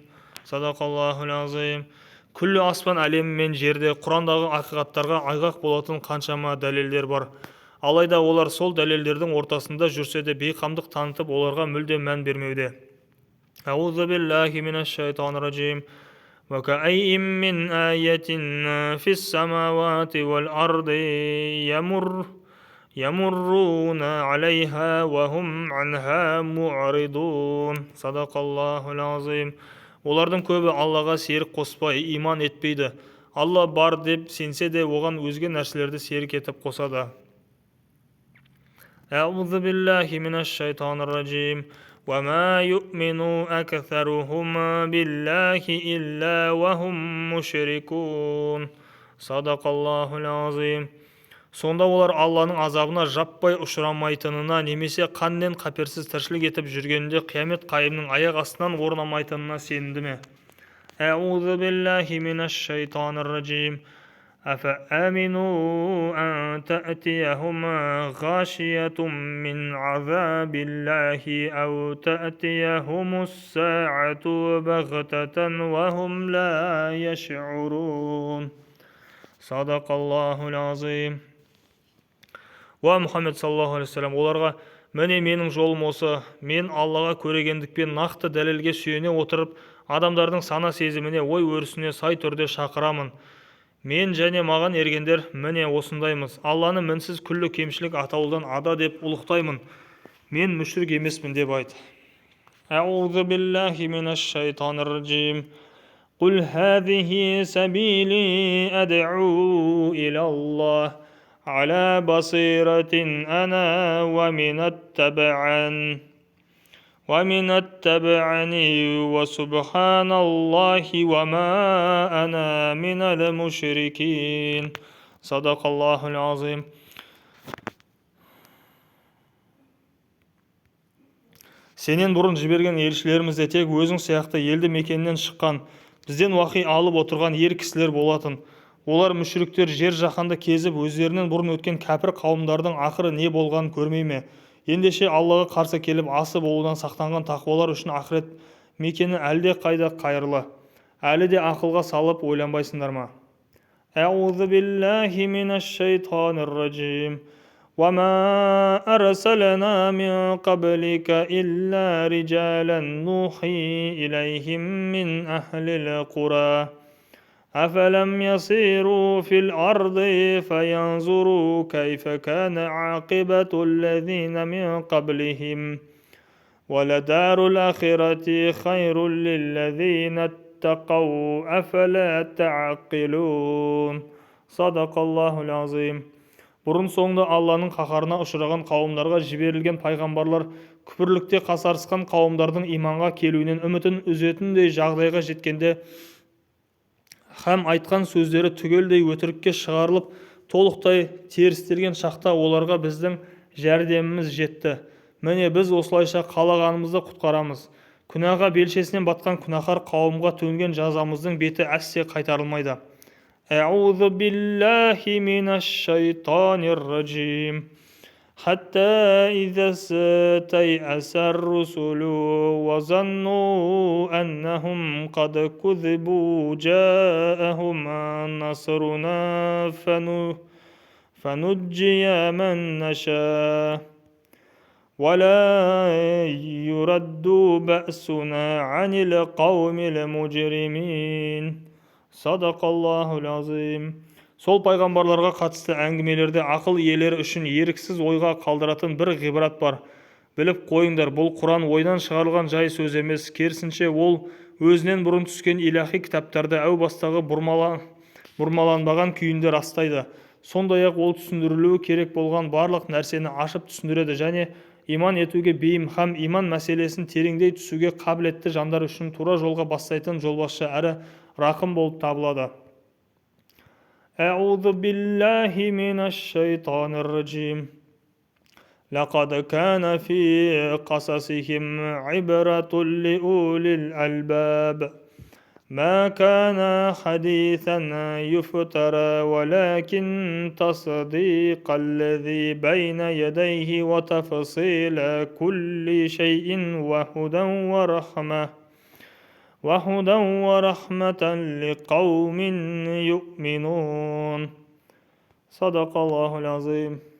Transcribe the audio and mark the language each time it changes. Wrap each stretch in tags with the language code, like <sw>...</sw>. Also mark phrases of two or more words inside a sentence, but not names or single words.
<ar>صدق الله العظيم.</ar> <kk>Күллі аспан әлемі мен жерде Құрандағы ақиқаттарға айғақ болатын қаншама дәлелдер бар. Алайда олар сол дәлелдердің ортасында жүрсе де бейқамдық танытып, оларға мүлде мән бермеуде.</kk> <ar>أعوذ بالله من الشيطان الرجيم. وَكَأَيِّن مِّنْ آيَةٍ فِي السَّمَاوَاتِ وَالْأَرْضِ يَمُرُّونَ عَلَيْهَا وَهُمْ عَنْهَا مُعْرِضُونَ. صدق الله العظيم.</ar> <kk>Олардың көбі Аллаға серік қоспай, иман етпейді. Алла бар деп сенсе де, оған өзге нәрселерді серік етіп қосады.</kk> <ar>أعوذ بالله من الشيطان الرجيم. وَمَا يُؤْمِنُ أَكْثَرُهُمْ بِاللَّهِ إِلَّا وَهُمْ مُشْرِكُونَ. صدق الله العظيم.</ar> <kk>Сонда олар Алланың азабына жаппай ұшырамайтынына, немесе қаннен қаперсіз тіршілік етіп жүргенінде қиямет қайымның аяқ астынан орнамайтынына сенімді ме?</kk> <ar>أعوذ بالله من الشيطان الرجيم. أَفَأَمِنُوا أَن تَأْتِيَهُمْ غَاشِيَةٌ مِّنْ عَذَابِ اللَّهِ أَوْ تَأْتِيَهُمُ السَّاعَةُ بَغْتَةً وَهُمْ لَا يَشْعُرُونَ. صدق الله العظيم. يا محمد صلى الله عليه وسلم,</ar> <kk>оларға: "Міне менің жолым осы. Мен Аллаға көрегендікпен нақты дәлелге сүйене отырып, адамдардың сана сезіміне, ой өрісіне сай түрде шақырамын. Мен және маған ергендер міне осындаймыз. Алланы мінсіз күллі кемшілік атаулыдан ада деп ұлықтаймын. Мен мүшрик емеспін" деп айт.</kk> <ar>أعوذ بالله من الشيطان الرجيم. قُلْ هَذِهِ سَبِيلِي أَدْعُو إِلَى اللَّهِ عَلَى بَصِيرَةٍ أَنَا وَمِنْ اتَّبَعَنِي وَسُبْحَانَ اللَّهِ وَمَا أَنَا مِنَ الْمُشْرِكِينَ. صدق الله العظيم.</ar> <kk>Сенен бұрын жіберген елшілеріміз де тек өзің сияқты елді мекеннен шыққан, бізден уахи алып отырған ер кісілер болатын. Олар мүшриктер жер жаһанды кезіп, өздерінен бұрын өткен кәпір қауымдардың ақыры не болғанын көрмей ме? Ендеше Аллаға қарсы келіп асы болудан сақтанған тақуалар үшін ақырет мекені әлде қайда қайырлы. Әлі де ақылға салып ойланбайсыңдар ма?</kk> <ar>أعوذ بالله من الشيطان الرجيم وما أرسلنا من قبلك إلا رجالا نوحي إليهم من أهل القرى أفلم يسيروا في الأرض فينظروا كيف كان عاقبة الذين من قبلهم ولدار الآخرة خير للذين اتقوا أفلا تعقلون صدق الله العظيم.</ar> <kk>Бұрын-соңды Алланың қаһарына ұшыраған қауымдарға жіберілген пайғамбарлар күпірлікте қасарысқан қауымдардың иманға келуінен үмітін үзетіндей жағдайға жеткенде һәм айтқан сөздері түгелдей өтірікке шығарылып толықтай терістелген шақта оларға біздің жәрдеміміз жетті. Міне біз осылайша қалағанымызды құтқарамыз. Күнәға белшесінен батқан күнәһар қауымға төнген жазамыздың беті әсте қайтарылмайды.</kk> <ar>أعوذ بالله من الشيطان الرجيم حتى إذا استيأس الرسل وظنوا أنهم قد كذبوا جاءهم نصرنا فنجي من نشاء ولا يرد بأسنا عن القوم المجرمين صدق الله العظيم.</ar> <kk>Сол пайғамбарларға қатысты әңгімелерде ақыл иелері үшін еріксіз ойға қалдыратын бір ғибрат бар. Біліп қойыңдар, бұл Құран ойдан шығарылған жай сөз емес, керісінше ол өзінен бұрын түскен илахи кітаптарды әу бастағы бұрмаланбаған күйінде растайды. Сондай-ақ ол түсіндірілуі керек болған барлық нәрсені ашып түсіндіреді және иман етуге бейім һәм иман мәселесін тереңдей түсуге қабілетті жандар үшін тура жолға бастайтын жолбасшы әрі рақым болып табылады.</kk> <ar>أعوذ بالله من الشيطان الرجيم لقد كان في قصصهم عبرة لأولي الألباب ما كان حديثا يفترى ولكن تصديق الذي بين يديه وتفصيل كل شيء وهدى ورحمة لقوم يؤمنون صدق الله العظيم.</ar>